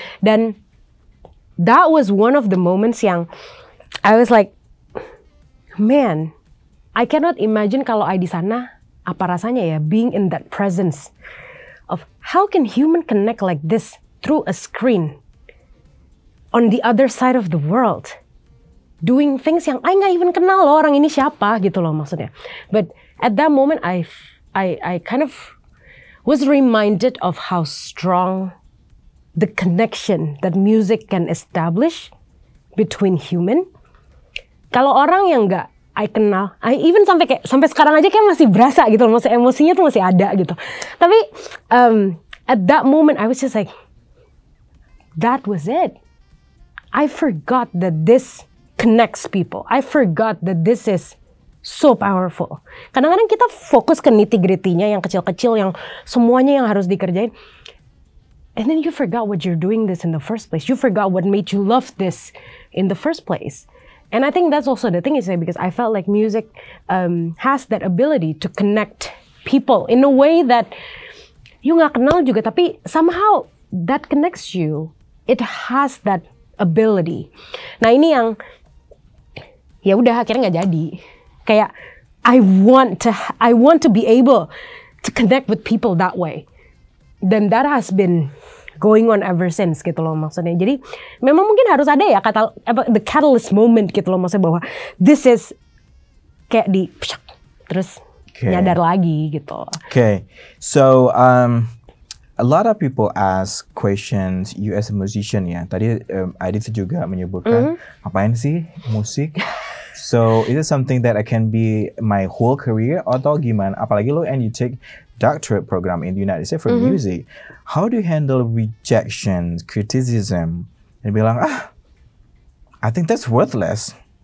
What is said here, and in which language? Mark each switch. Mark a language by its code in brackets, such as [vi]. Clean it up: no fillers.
[en] Dan that was one of the moments yang I was like, man, I cannot imagine [id] kalau [en] I [id] di sana apa rasanya ya [en] being in that presence of how can human connect like this through a screen on the other side of the world doing things yang I [id] nggak [en] even [id] kenal loh orang ini siapa gitu loh maksudnya. [en] But at that moment I kind of was reminded of how strong the connection that music can establish between human. [id] Kalau orang yang nggak [en] I [id] kenal, [en] even [id] sampai sekarang aja kayak masih berasa gitu, maksudnya emosinya tuh masih ada gitu. Tapi [en] at that moment I was just like, that was it. I forgot that this connects people. I forgot that this is so powerful. [id] Kadang-kadang kita fokus ke nitty-gritty-nya yang kecil-kecil, yang semuanya yang harus dikerjain. [en] and then you forgot what you're doing this in the first place. You forgot what made you love this in the first place. And I think that's also the thing is because I felt like music has that ability to connect people in a way that you [id] nggak kenal juga, tapi [en] somehow that connects you. It has that ability. [id] Nah ini yang ya udah akhirnya nggak jadi. Kayak [en] I want to be able to connect with people that way. [id] Dan [en] that has been going on ever since [id] gitu loh maksudnya. Jadi memang mungkin harus ada ya [en] the catalyst moment [id] gitu loh maksudnya, bahwa [en] this is [id] kayak di terus nyadar lagi gitu. [en] Okay, so a lot of people ask questions you as a musician ya. [id] Tadi Adit juga menyebutkan apain sih musik? [en] So is it something that I can be my whole career [id] atau gimana? Apalagi lo [en] and you take doctorate program in the United States for music. How do you handle rejection, criticism, and [id] bilang [en] I think that's worthless.